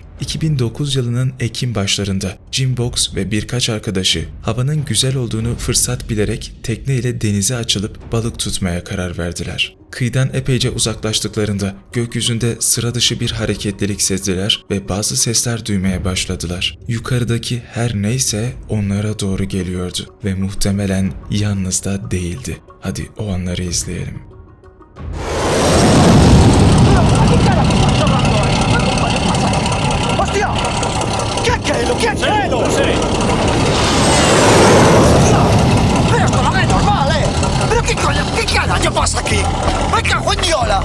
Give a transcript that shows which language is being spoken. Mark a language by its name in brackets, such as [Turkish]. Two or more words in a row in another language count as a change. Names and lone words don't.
[Turkish] 2009 yılının Ekim başlarında Jim Box ve birkaç arkadaşı havanın güzel olduğunu fırsat bilerek tekneyle denize açılıp balık tutmaya karar verdiler. Kıyıdan epeyce uzaklaştıklarında gökyüzünde sıra dışı bir hareketlilik sezdiler ve bazı sesler duymaya başladılar. Yukarıdaki her neyse onlara doğru geliyordu ve muhtemelen yalnız da değildi. Hadi o anları izleyelim. [Spanish] ¡Hostia! ¿Qué es lo que es? Pero esto no es normal, ¿eh? ¿Pero qué coño, qué carajo pasa aquí? ¡Me cago en Diola!